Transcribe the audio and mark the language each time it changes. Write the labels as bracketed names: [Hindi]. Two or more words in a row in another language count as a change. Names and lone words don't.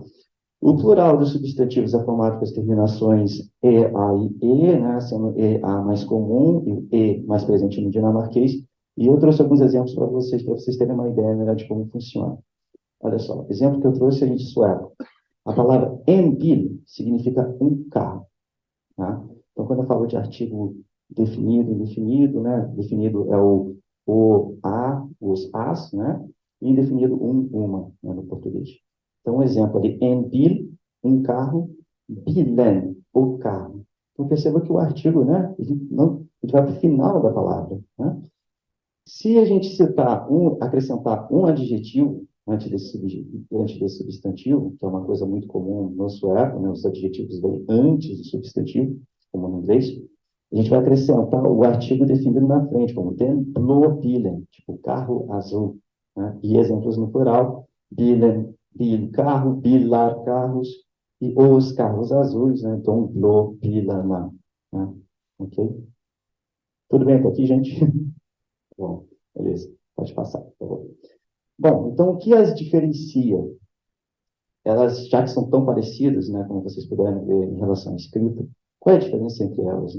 [Portuguese] O plural dos substantivos é formado pelas terminações e, a e, né, sendo e, a mais comum e o e mais presente no dinamarquês, E eu trouxe alguns exemplos para vocês terem uma ideia melhor de como funciona. Olha só, o exemplo que eu trouxe é de sueco. A palavra [Swedish] en bil [Portuguese] significa um carro. Tá? Então, quando eu falo de artigo definido, indefinido, né? Definido é o a, os as, né? E indefinido uma, né? No português. Então, um exemplo ali, [Swedish] en bil, [Portuguese] um carro, bilen, o carro. Então, perceba que o artigo, né? Ele vai para o final da palavra, né? Se a gente acrescentar um adjetivo antes desse substantivo, que é uma coisa muito comum no sueco, né? Os adjetivos vêm antes do substantivo, como no inglês, a gente vai acrescentar o artigo definido na frente, como [Swedish] den blå bilen, [Portuguese] tipo carro azul, né? E exemplos no plural, [Swedish] bilen, bil, [Portuguese] carro, bilar, carros, e os carros azuis, né? Então, [Swedish] blå bilarna, [Portuguese] né? Ok? Tudo bem até aqui, gente? Bom, beleza. Pode passar, por favor. Bom, então o que as diferencia? Elas, já que são tão parecidas, né, como vocês puderam ver em relação à escrita, qual é a diferença entre elas, né?